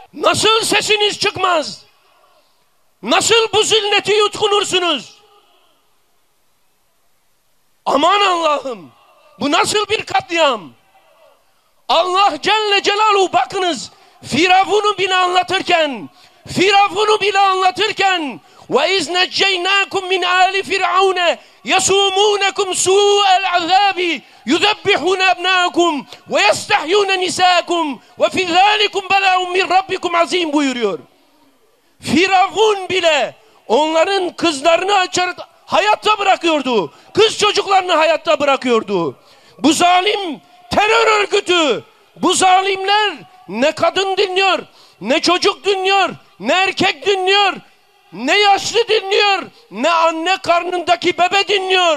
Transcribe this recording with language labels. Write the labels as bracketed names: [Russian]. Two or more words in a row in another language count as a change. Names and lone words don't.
[Turkish] Nasıl sesiniz çıkmaz? Nasıl bu zilleti yutkunursunuz? Aman Allah'ım! Bu nasıl bir katliam? Allah [Arabic] جل جلاله, [Turkish] bakınız, Firavun'u bile anlatırken [Arabic] وَاِذْ نَجَّيْنَاكُمْ مِنْ آلِ فِرْعَوْنَ يَسُومُونَكُمْ سُوءَ الْعَذَابِ يُذَبِّحُونَ أَبْنَاءَكُمْ وَيَسْتَحْيُونَ نِسَاءَكُمْ وَفِي ذَٰلِكُمْ بَلَاءٌ مِنْ رَبِّكُمْ عَظِيمٌ [Turkish] buyuruyor. Firavun bile onların kızlarını hayatta bırakıyordu. Kız çocuklarını hayatta bırakıyordu. Bu zalim terör örgütü, bu zalimler ne kadın dinliyor, ne çocuk dinliyor, ne erkek dinliyor, ne yaşlı dinliyor, ne anne karnındaki bebe dinliyor.